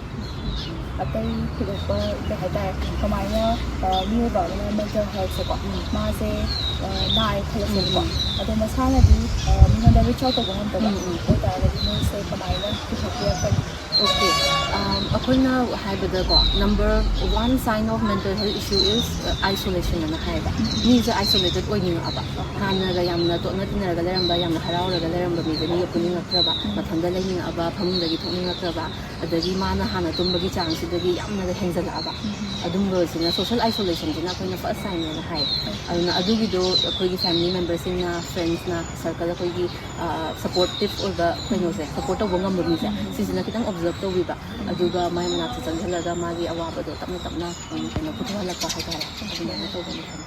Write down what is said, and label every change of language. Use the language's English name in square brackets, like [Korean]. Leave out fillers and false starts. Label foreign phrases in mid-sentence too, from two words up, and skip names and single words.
[Manipuri] ꯑꯇꯩ ꯊꯣꯏꯗꯣꯛꯄ ꯀꯩ ꯍꯥꯏꯇꯥꯔꯦ ꯀꯃꯥꯏꯅ ꯃꯤꯑꯣꯏꯕ ꯑꯃꯅ ꯃꯦꯟꯇꯦꯜ ꯍꯦꯜꯊꯁꯦꯀꯣ ꯃꯥꯁꯦ ꯅꯥꯔꯦ ꯈꯜꯂꯁꯦꯕꯀꯣ ꯑꯗꯣ ꯃꯁꯥꯅꯗꯤ ꯃꯤꯉꯣꯟꯗ ꯔꯤꯆ ꯑꯥꯎꯠ ꯇꯧꯕ ꯉꯝꯗꯕ ꯑꯣꯏꯇꯥꯔꯒꯗꯤ ꯃꯣꯏꯁꯦ ꯀꯃꯥꯏꯅ ꯄꯨꯊꯣꯛꯄꯤꯔꯛꯀꯅꯤ ꯑꯣꯀꯦ ꯑꯩꯈꯣꯏꯅ ꯍꯥꯏꯕꯗꯀꯣ ꯅꯝꯕꯔ 1 [English] sign of mental health issue is isolation [Manipuri] ꯑꯅ ꯍꯥꯏꯌꯦꯕ ꯃꯤꯁꯦ isolated ꯑꯣꯏꯅꯤꯡꯉꯛꯑꯕ ꯍꯥꯟꯅꯒ ꯌꯥꯝꯅ ꯇꯣꯠꯅ ꯇꯤꯟꯅꯔꯒ ꯂꯩꯔꯝꯕ ꯌꯥꯝꯅ ꯍꯔꯥꯎꯔꯒ ꯂꯩꯔꯝꯕ ꯃꯤꯁꯦ ꯃꯤꯒ ꯄꯨꯅꯤꯡꯉꯛꯇ꯭ꯔꯕ ꯃꯊꯟꯇ ꯂꯩꯅꯤꯡꯉꯛꯑꯕ ꯐꯃꯨꯡꯗꯒꯤ ꯊꯣꯛꯅꯤꯡꯉꯛꯇ꯭ꯔꯕ ꯑꯗꯒꯤ ꯃꯥꯅ ꯍꯥꯟꯅ ꯇꯨꯝꯕꯒꯤ ꯆꯥꯡꯁꯤꯗꯒꯤ ꯌꯥꯝꯅ ꯍꯦꯟꯖꯜꯂꯛꯑꯕ ꯑꯗꯨꯝꯕꯁꯤꯅ [English] social isolationsina [Manipuri] ꯑꯩꯈꯣꯏꯅ ꯐꯥꯔꯁ ꯁꯥꯏꯟꯅꯦꯅ ꯍꯥꯏ ꯑꯗꯨꯅ ꯑꯗꯨꯒꯤꯗꯣ ꯑꯩꯈꯣꯏꯒꯤ [English] family membersingna [Manipuri] ꯐ꯭ꯔꯦꯟꯁꯅ ꯁꯔꯀꯜ ꯑꯩꯈꯣꯏꯒꯤ ꯁꯄꯣꯔꯇꯤꯞ ꯑꯣꯏꯕ ꯀꯩꯅꯣꯁꯦ ꯁꯄꯣꯔꯠ ꯇꯧꯕ ꯉꯝꯕ ꯃꯤꯁꯦ ꯁꯤꯁꯤꯅ ꯈꯤꯇꯪ ꯑꯣꯕꯖꯔꯞ ꯇꯧꯕꯤꯕ ꯑꯗꯨꯒ ꯃꯥꯏ ꯃꯅꯥꯛꯇ ꯆꯪꯁꯤꯜꯂꯒ ꯃꯥꯒꯤ ꯑꯋꯥꯕꯗꯣ ꯇꯞꯅ ꯇꯞꯅ ꯀꯩꯅꯣ ꯄꯨꯊꯣꯛꯍꯜꯂꯛꯄ ꯍꯥꯏꯇꯥꯔꯦ ꯑꯗꯨꯃꯥꯏꯅ ꯇꯧꯕꯅꯤ ꯈꯜꯂꯤ